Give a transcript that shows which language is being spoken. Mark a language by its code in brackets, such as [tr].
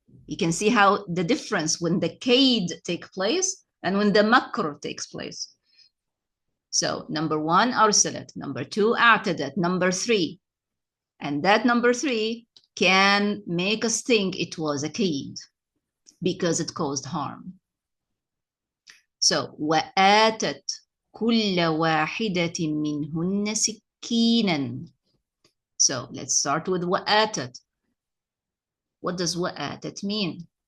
[en] You can see how the difference when the kaid takes place and when the makr takes place. So number one, arsalat. Number two, a'tadat. Number three. And that number three can make us think it was a kaid because it caused harm. [ar] So وآتت كل واحدة منهن سكينا. [en] So let's start with وآتت. What does وآتت mean?